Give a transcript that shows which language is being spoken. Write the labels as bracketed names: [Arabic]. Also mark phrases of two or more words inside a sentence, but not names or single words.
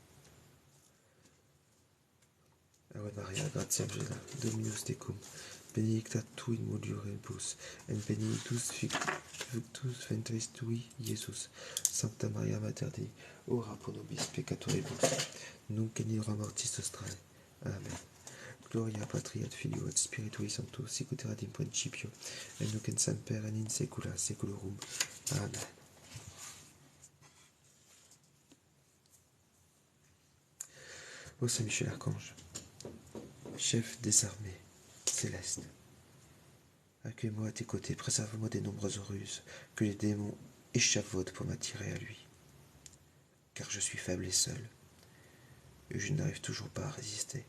[Latin] Ave Maria, gratia plena, Dominus tecum, benedicta tu in mulieribus, et benedictus fructus ventris tui, Iesus. Sancta Maria Mater Dei, ora pro nobis peccatoribus, nunc et in hora mortis nostrae. Amen. Gloria patria et filio et spiritui sancto, sic ut erat in principio, et nunc et semper et in saecula saeculorum. Amen. [French] Ô Saint Michel Archange, chef des armées célestes, accueille-moi à tes côtés, préserve-moi des nombreuses ruses que les démons échafaudent pour m'attirer à lui, car je suis faible et seul, et je n'arrive toujours pas à résister.